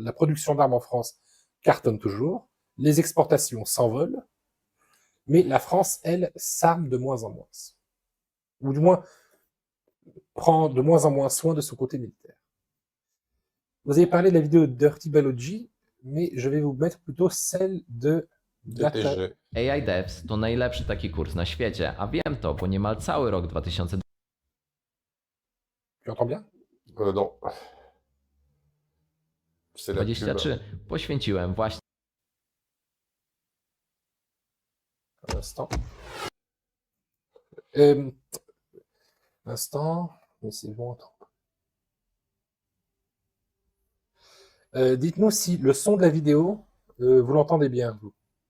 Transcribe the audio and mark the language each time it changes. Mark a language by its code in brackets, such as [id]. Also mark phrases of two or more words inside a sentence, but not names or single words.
[fr] La production d'armes en France cartonne toujours, les exportations s'envolent, mais la France, elle, s'arme de moins en moins. Ou du moins, prend de moins en moins soin de son côté militaire. Vous avez parlé de la vidéo de Dirty Biology, mais je vais vous mettre plutôt celle de DTG. [pl] AI Devs to najlepszy taki kurs na świecie, a wiem to, bo niemal cały rok 2020 [fr] Tu entends bien? Non. C'est la pub. [pl] 23 poświęciłem właśnie [fr] Un instant. Un instant, mais c'est bon. Dites-nous si le son de la vidéo, vous l'entendez bien, vous.